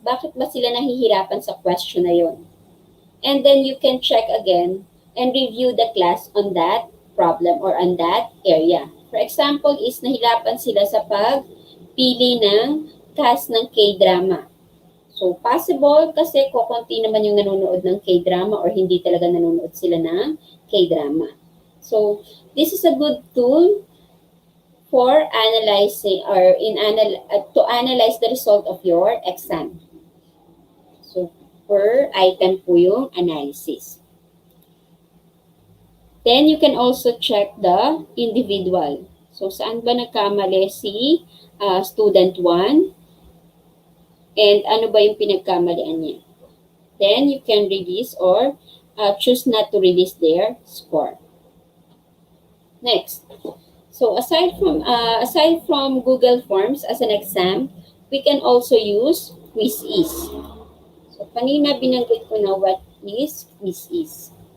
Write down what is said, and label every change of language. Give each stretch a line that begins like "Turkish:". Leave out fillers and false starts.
Filipino: Bakit ba sila nahihirapan sa question na yon?
English: And then you can check again and review the class on that problem or on that area. For example, is
Filipino: nahirapan sila sa pagpili ng cast ng K-drama. So, possible kasi kukunti naman yung nanonood ng K-drama or hindi talaga nanonood sila ng K-drama.
English: So, this is a good tool for analyzing or to analyze the result of your exam. So, per item
Filipino: po yung
English: analysis. Then, you can also check the individual.
Filipino: So, saan ba nagkamali si student 1?
English: And
Filipino: ano ba yung pinagkamalian niya?
English: Then, you can release or choose not to release their score. Next. So, aside from Google Forms as an exam, we can also use Quiz-Is.
Filipino: So, kanina binanggit ko na
English: what is Quiz-Is.